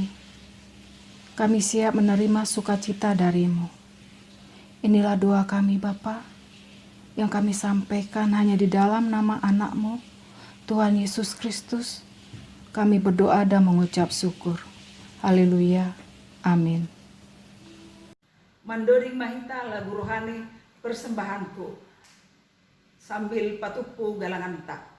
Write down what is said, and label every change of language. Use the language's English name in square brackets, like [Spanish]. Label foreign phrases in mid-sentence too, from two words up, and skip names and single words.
[Indonesian] Kami siap menerima sukacita dari-Mu. Inilah doa kami Bapa, yang kami sampaikan hanya di dalam nama anak-Mu, Tuhan Yesus Kristus. Kami berdoa dan mengucap syukur. Haleluya. Amin. [Simeulue] Mandoring mahita [Indonesian] lagu rohani persembahanku [Simeulue] sambil patupu galangan tak.